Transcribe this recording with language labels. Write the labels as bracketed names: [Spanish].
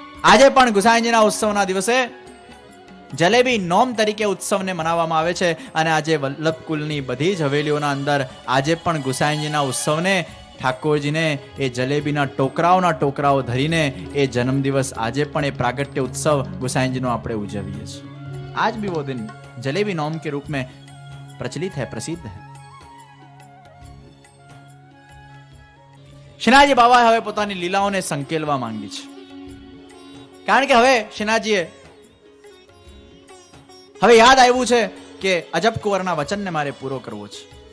[Gujarati] આજે પણ ગુસાઈજીના ઉત્સવના દિવસે જલેબી નોમ તરીકે ઉત્સવને મનાવવામાં આવે છે. અને આજે વલ્લભકુલની બધી જ હવેલીઓના અંદર આજે પણ ગુસાઈજીના ઉત્સવને ઠાકોરજીને એ જલેબીના ટોકરાઓ ધરીને એ જન્મદિવસ આજે પણ એ પ્રાગટ્ય ઉત્સવ गुसाईजी આપણે ઉજવીએ છીએ. [Hindi] आज भी वो दिन जलेबी नौम के रूप में प्रचलित है, प्रसिद्ध है. [Gujarati] શ્રીનાથજી બાબા હવે પોતાની લીલાઓને સંકેલવા માંગી છે. કારણ કે હવે શ્રીનાથજીએ હવે યાદ આવ્યું છે કે અજબ કુંવરના વચનને મારે પૂરો કરવો છે.